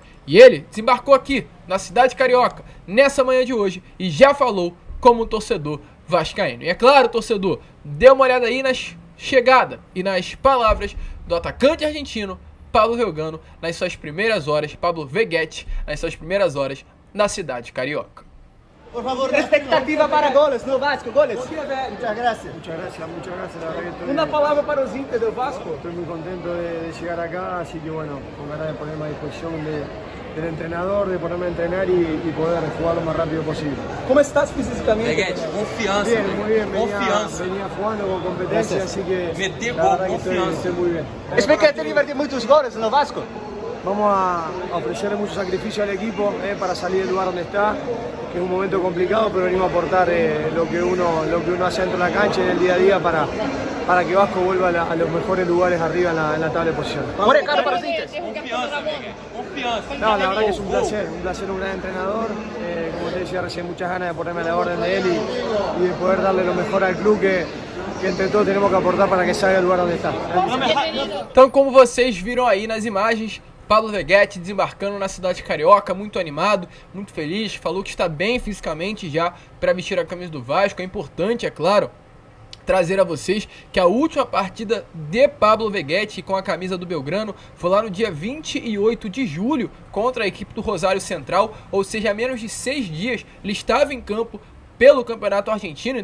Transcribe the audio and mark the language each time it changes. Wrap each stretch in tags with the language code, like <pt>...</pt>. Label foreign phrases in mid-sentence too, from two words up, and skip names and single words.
<pt>E ele desembarcou aqui, na cidade carioca, nessa manhã de hoje, e já falou como um torcedor vascaíno. E é claro, torcedor, dê uma olhada aí nas chegada e nas palavras do atacante argentino Pablo Vergano nas suas primeiras horas, Pablo Veguete, nas suas primeiras horas na cidade carioca. Por favor, expectativa para goles no Vasco, goles.</pt> <es>Muchas gracias. Muchas gracias, la verdad que estoy, Una palabra para los hinchas del Vasco. Estoy muy contento de llegar acá, así que bueno, con ganas de ponerme a disposición del entrenador, de ponerme a entrenar y poder jugar lo más rápido posible. ¿Cómo estás físicamente?</es> <pt>Veguete, confiança.</pt> <es>Bien, muy bien,</es> <pt>Confiança.</pt> <es>venía jugando con competencia, así que</es> <pt>Meter</pt> <es>la</es> <pt>gol,</pt> <es>verdad que confianza. estoy muy bien. Expectativa de muchos goles no Vasco. Vamos a ofrecerle mucho sacrificio al equipo para salir del lugar donde está, que es un momento complicado, pero venimos a aportar lo que uno hace dentro de la cancha y en el día a día para que Vasco vuelva a los mejores lugares arriba en la tabla de posiciones. Un recado para los hinchas.</es> <pt>Confiança, Veguete. Confiança.</pt> <es>No, la verdad que es un placer, un gran entrenador. Como te decía recién, muchas ganas de ponerme a la orden de él y de poder darle lo mejor al club que entre todos tenemos que aportar para que salga del lugar donde está.</es> <pt>Então, como vocês viram aí nas imagens, Pablo Veguete desembarcando na cidade carioca, muito animado, muito feliz, falou que está bem fisicamente já para vestir a camisa do Vasco. É importante, é claro, trazer a vocês que a última partida de Pablo Veguete com a camisa do Belgrano foi lá no dia 28 de julho contra a equipe do Rosário Central, ou seja, há menos de 6 dias ele estava em campo pelo Campeonato Argentino.</pt>